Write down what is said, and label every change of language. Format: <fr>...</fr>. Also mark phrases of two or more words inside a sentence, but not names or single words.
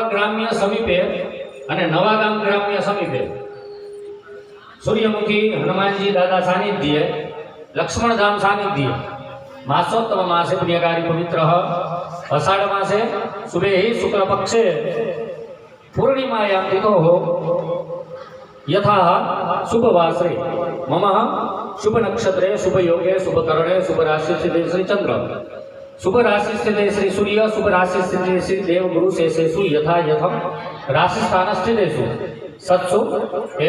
<sa>ગ્રામ્ય સમીપે અને નવાગામ ગ્રામ્ય સમીપે સૂર્યમુખી હનુમાનજી દાદા સાનિધ્ય લક્ષ્મણધામ સાનિધ્ય માસોત્તમ માસે પ્રિયકારી પવિત્ર અષાઢ માસે શુભે શુક્લ પક્ષે પૂર્ણિમાયામ તિથો यथा शुभवासरे मम शुभ नक्षत्रे शुभ योगे शुभ करणे शुभ राशि स्थिते श्री चंद्र शुभ राशि स्थिते श्री सूर्य शुभ राशि स्थिते श्री देव गुरु शेषेषु यथा यथम राशि स्थान स्थितेषु सत्सु</sa>